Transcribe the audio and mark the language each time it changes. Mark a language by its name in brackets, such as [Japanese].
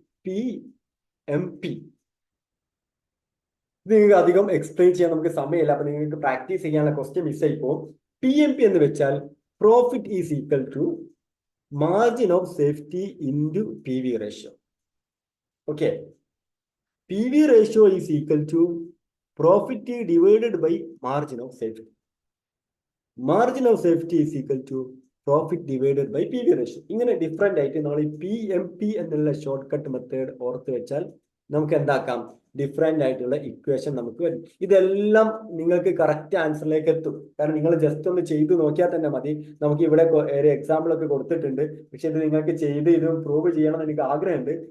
[Malayalam] PMP ഇത് നിങ്ങൾക്ക് അധികം എക്സ്പ്ലെയിൻ ചെയ്യാൻ നമുക്ക് സമയമില്ല, അപ്പൊ നിങ്ങൾക്ക് പ്രാക്ടീസ് ചെയ്യാനുള്ള ക്വസ്റ്റ്യൻ മിസ്സായി പോകും. [English] PMP [Malayalam] എന്ന് വെച്ചാൽ [English] Profit is equal to margin of safety into PV ratio. Okay, PV ratio is equal to profit divided by margin of safety. Margin of safety is equal to profit divided by PV ratio. [Malayalam] ഇങ്ങനെ different ആയിട്ട് നമ്മൾ ഈ PMP എന്നുള്ള short cut method ഓർത്ത് വെച്ചാൽ നമുക്ക് എന്താക്കാം, different ആയിട്ടുള്ള equation നമുക്ക് വരും. ഇതെല്ലാം നിങ്ങൾക്ക് കറക്റ്റ് ആൻസറിലേക്ക് എത്തും. കാരണം നിങ്ങൾ ജസ്റ്റ് ഒന്ന് ചെയ്ത് നോക്കിയാൽ തന്നെ മതി. നമുക്ക് ഇവിടെ ഒരു എക്സാമ്പിൾ ഒക്കെ കൊടുത്തിട്ടുണ്ട്, പക്ഷെ ഇത് നിങ്ങൾക്ക് ചെയ്ത് ഇത് പ്രൂവ് ചെയ്യണം എന്ന് എനിക്ക് ആഗ്രഹമുണ്ട്.